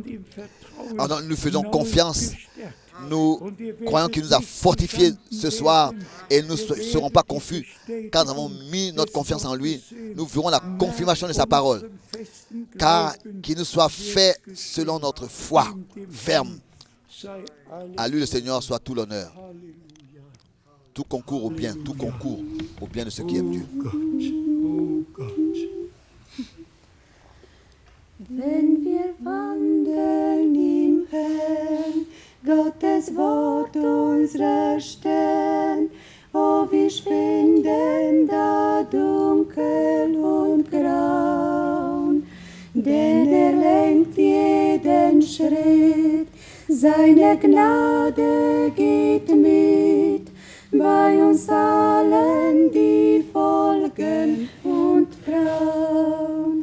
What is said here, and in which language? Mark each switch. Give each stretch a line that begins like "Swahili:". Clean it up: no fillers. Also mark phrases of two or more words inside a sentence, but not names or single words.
French: Alors nous faisons confiance, nous croyons qu'il nous a fortifiés ce soir et nous ne serons pas confus car nous avons mis notre confiance en lui. Nous verrons la confirmation de sa parole, car qu'il nous soit fait selon notre foi ferme. À lui le Seigneur soit tout l'honneur. Tout concourt au bien, tout concourt au bien de ceux qui aiment Dieu.
German: Wenn wir wandeln im Herrn, Gottes Wort unserer Stern, oh, wir schwinden da dunkel und graun, denn lenkt jeden Schritt, seine Gnade geht mit, bei uns allen, die folgen und trauen.